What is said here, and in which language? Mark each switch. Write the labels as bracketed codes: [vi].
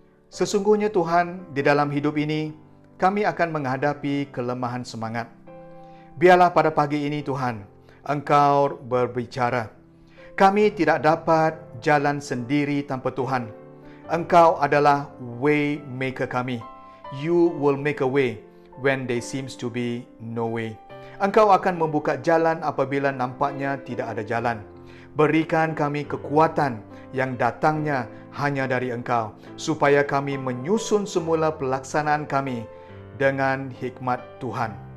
[ms] Sesungguhnya Tuhan, di dalam hidup ini, kami akan menghadapi kelemahan semangat. Biarlah pada pagi ini Tuhan, Engkau berbicara. Kami tidak dapat jalan sendiri tanpa Tuhan. Engkau adalah [en] way maker [ms] kami. [en] You will make a way when there seems to be no way. [ms] Engkau akan membuka jalan apabila nampaknya tidak ada jalan. Berikan kami kekuatan yang datangnya hanya dari Engkau, supaya kami menyusun semula pelaksanaan kami dengan hikmat Tuhan.